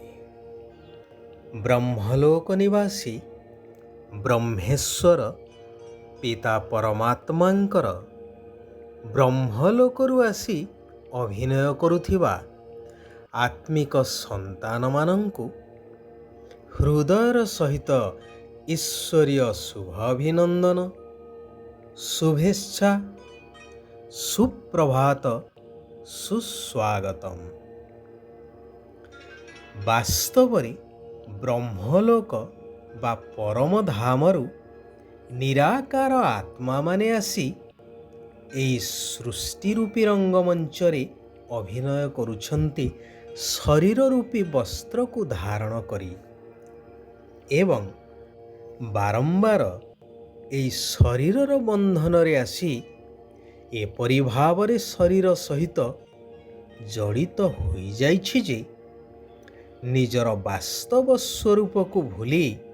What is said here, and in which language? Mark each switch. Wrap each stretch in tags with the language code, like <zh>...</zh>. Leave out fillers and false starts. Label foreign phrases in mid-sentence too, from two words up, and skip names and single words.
<or>ବ୍ରହ୍ମଲୋକ ନିବାସୀ ବ୍ରହ୍ମେଶ୍ୱର ପିତା ପରମାତ୍ମାଙ୍କର ବ୍ରହ୍ମଲୋକରୁ ଆସି ଅଭିନୟ କରୁଥିବା ଆତ୍ମିକ ସନ୍ତାନ ମାନଙ୍କୁ ହୃଦୟର ସହିତ ଈଶ୍ୱରୀୟ ଶୁଭାଭିନନ୍ଦନ, ଶୁଭେଚ୍ଛା, ସୁପ୍ରଭାତ, ସୁସ୍ୱାଗତମ। ବାସ୍ତବରେ ବ୍ରହ୍ମଲୋକ ବା ପରମ ଧାମରୁ ନିରାକାର ଆତ୍ମାମାନେ ଆସି ଏହି ସୃଷ୍ଟି ରୂପୀ ରଙ୍ଗମଞ୍ଚରେ ଅଭିନୟ କରୁଛନ୍ତି ଶରୀର ରୂପୀ ବସ୍ତ୍ରକୁ ଧାରଣ କରି ଏବଂ ବାରମ୍ବାର ଏହି ଶରୀରର ବନ୍ଧନରେ ଆସି ଏପରି ଭାବରେ ଶରୀର ସହିତ ଜଡ଼ିତ ହୋଇଯାଇଛି ଯେ ନିଜର ବାସ୍ତବ ସ୍ୱରୂପକୁ ଭୁଲି</or>